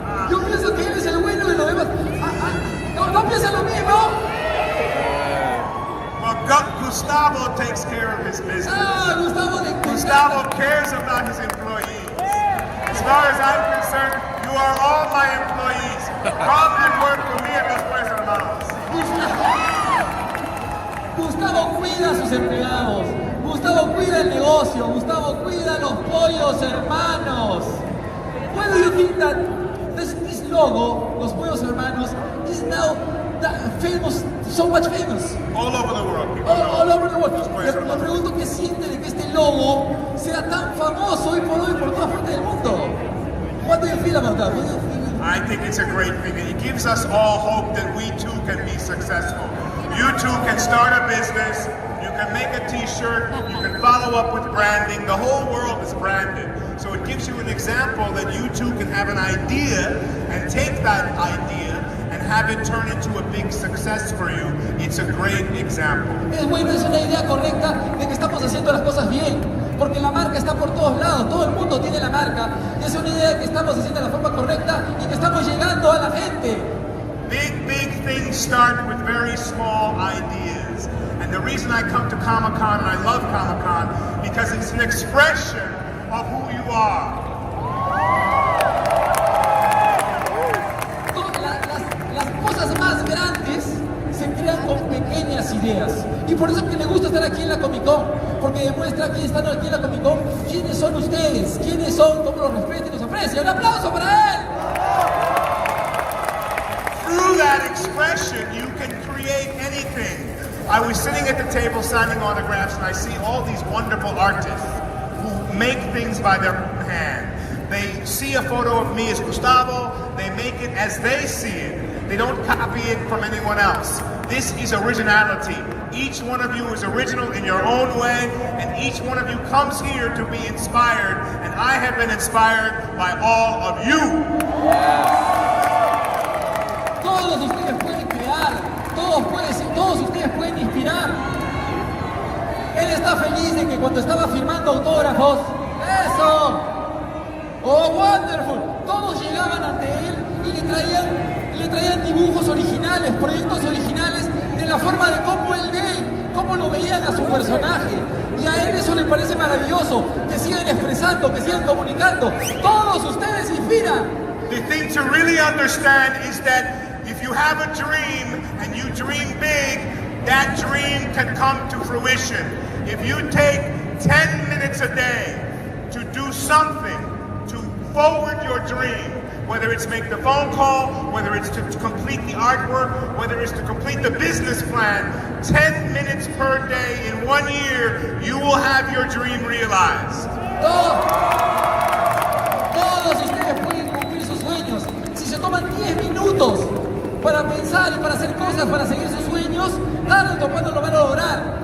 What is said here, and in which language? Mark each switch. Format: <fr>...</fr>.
<es>Yo pienso que él es el bueno y los demás. No piensan lo mismo.</es> <en>Well, Gustavo takes care of his business. Gustavo cares about his employees. As far as I'm concerned, you are all my employees. Come and work for me and después hermanos.</en> <es>Gustavo cuida a sus empleados. Gustavo cuida el negocio. Gustavo cuida a los pollos hermanos.</es> <en>Why do you think that this logo, los pollos hermanos, is now famous, so much famous? All over the world. All over the world.</en> <es>Le pregunto qué siente de que este logo sea tan famoso hoy por todas partes del mundo.</es> <en>What do you feel about that? I think it's a great thing. It gives us all hope that we too can be successful. You too can start a business. You can make a t-shirt. You can follow up with branding. The whole world is branded. So it gives you an example that you too can have an idea and take that idea and have it turn into a big success for you. It's a great example.</en> <es>Es bueno, es una idea correcta de que estamos haciendo las cosas bien, porque la marca está por todos lados, todo el mundo tiene la marca, y es una idea de que estamos haciendo de la forma correcta y que estamos llegando a la gente.</es> <en>Big things start with very small ideas. And the reason I come to Comic-Con, and I love Comic-Con, because it's an expression of who you are.</en> <es>Las cosas más grandes se crean con pequeñas ideas. Y por eso es que le gusta estar aquí en la Comic-Con, porque demuestra que están aquí en la Comic-Con quiénes son ustedes, quiénes son, cómo los respetan y los aprecian. ¡Un aplauso para él!</es> <en>Through that expression, you can create anything. I was sitting at the table signing autographs, and I see all these wonderful artists who make things by their hand. They see a photo of me as Gustavo, they make it as they see it. They don't copy it from anyone else. This is originality. Each one of you is original in your own way, and each one of you comes here to be inspired, and I have been inspired by all of you.</en> <es>Todos ustedes pueden crear, todos ustedes pueden inspirar. Él está feliz de que cuando estaba firmando autógrafos, ¡eso! wonderful. Todos llegaban ante él y le traían dibujos originales, proyectos originales de la forma de cómo lo veían a su personaje. Y a él eso le parece maravilloso, que sigan expresando, que sigan comunicando. Todos ustedes inspiran.</es> <en>The thing to really understand is that if you have a dream and you dream big, that dream can come to fruition. If you take 10 minutes a day to do something to forward your dream, whether it's make the phone call, whether it's to complete the artwork, whether it's to complete the business plan, 10 minutes per day in 1 year, you will have your dream realized.</en> <es>Todos ustedes pueden cumplir sus sueños. Si se toman 10 minutos para pensar y para hacer cosas, para seguir sus sueños, tarde o temprano lo van a lograr.</es>